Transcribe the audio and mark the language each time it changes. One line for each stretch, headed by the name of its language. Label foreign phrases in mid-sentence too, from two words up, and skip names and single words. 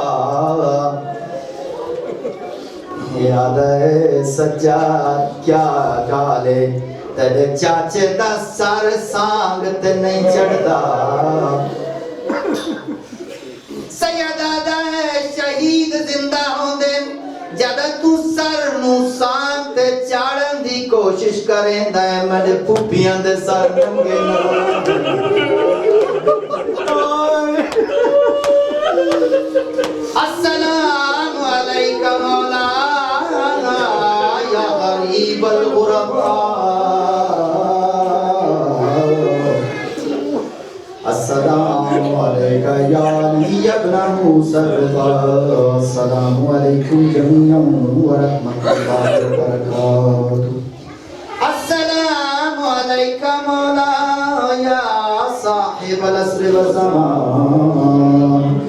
Saraiki: याद है सच्चा क्या गाले तेरे चाचे दा सर सांग ते नहीं चढ़दा सैयदा दा शहीद जिंदा होंदे जद तू सर नू सांग ते चाड़न दी कोशिश करेंदा है मेरे पुपियां दे सर नंगे न
Arabic: السلام عليك مولانا يا غريب الغرباء السلام عليك يا علي بن موسى السلام عليكم جميعا و رحمة الله و بركاته السلام عليك مولاي صاحب العصر و الزمان